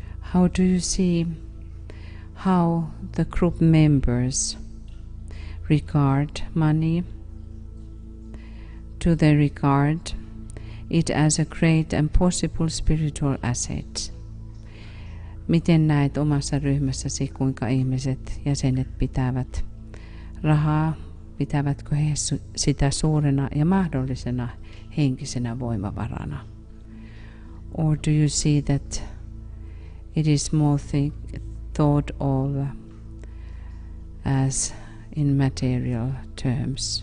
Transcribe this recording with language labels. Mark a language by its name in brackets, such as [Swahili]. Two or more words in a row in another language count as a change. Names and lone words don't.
[English] How do you see how the group members regard money? Do they regard it as a great and possible spiritual asset? [Finnish] Miten näet omassa ryhmässäsi, kuinka ihmiset, jäsenet pitävät rahaa? Pitävätkö he sitä suurena ja mahdollisena henkisenä voimavarana? [English] Or do you see that it is more thought of as in material terms?